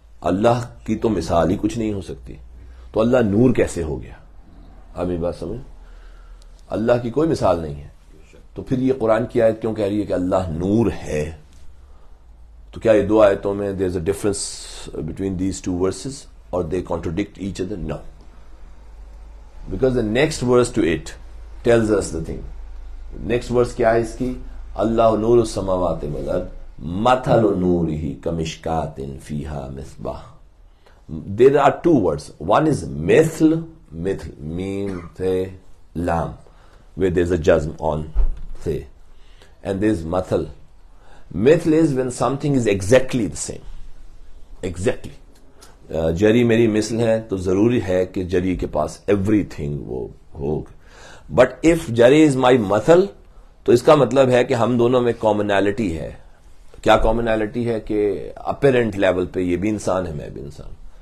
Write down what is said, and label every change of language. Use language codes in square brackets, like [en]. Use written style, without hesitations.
[ur] اللہ کی تو مثال ہی کچھ نہیں ہو سکتی، تو اللہ نور کیسے ہو گیا؟ آپ یہ بات سمجھ، اللہ کی کوئی مثال نہیں ہے. تو پھر یہ قرآن کی آیت کیوں کہہ رہی ہے کہ اللہ نور ہے؟ تو کیا یہ دو آیتوں میں [en] there is a difference between these two verses or they contradict each other? No. Because the next verse to it tells us the thing. Next verse [ur] کیا ہے اس کی؟ [ar] اللہ نور السماوات والارض مثل نورہ کمشکات فیہا مصباح. [en] There are two words. One is مثل میم تھے لام where there is a jazm on تھے, and there is مثل. مثل is when something is exactly the same. Exactly. [ur] جری میری مثل ہے تو ضروری ہے کہ جری کے پاس ایوری تھنگ وہ ہوگا. [en] but if جری is my مثل [ur] تو اس کا مطلب ہے کہ ہم دونوں میں کامنالٹی ہے. کیا کامنالٹی ہے؟ کہ اپیرنٹ لیول پہ یہ بھی انسان ہے، میں بھی انسان.